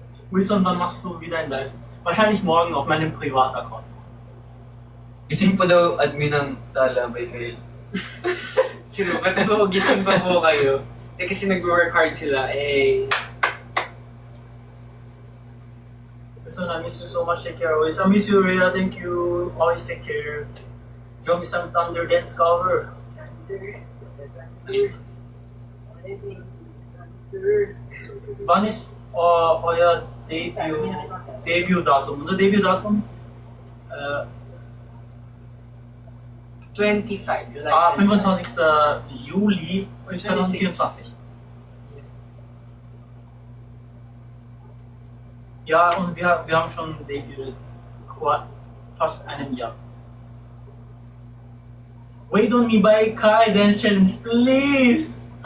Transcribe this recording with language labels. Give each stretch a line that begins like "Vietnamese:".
German: Wilson, wann machst du wieder ein Live? Wahrscheinlich morgen auf meinem Privataccount.
Filipino: Gising pa daw admin ng Tala by Kyle. Sino, ba't po gising pa po kayo? Kasi nag-work hard sila, eh...
English: Wilson, I miss you so much. Take care always. I miss you, Rhea. Thank you. Always take care. Draw me some Thunder Dance cover.
German: Wann ist euer Debütdatum? Unser Debütdatum?
English: 25, July
German: 25. Juli 2024. Ja, und wir haben schon Debüt vor fast einem Jahr.
English: Wait on me by Kai Dance Challenge, please!